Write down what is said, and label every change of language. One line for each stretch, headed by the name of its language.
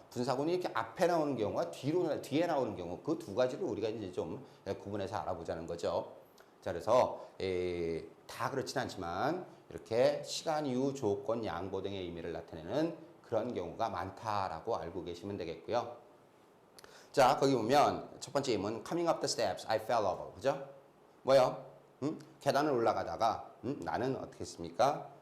Korean: 분사구문이 이렇게 앞에 나오는 경우와 뒤에 나오는 경우 그 두 가지를 우리가 이제 좀 구분해서 알아보자는 거죠. 자, 그래서 다 그렇진 않지만 이렇게 시간, 이유, 조건, 양보 등의 의미를 나타내는 그런 경우가 많다라고 알고 계시면 되겠고요. 자, 거기 보면 첫 번째 임은
English: coming up the steps, I fell over.
Korean: 그죠? 뭐요? 계단을 올라가다가 나는 어떻게 했습니까?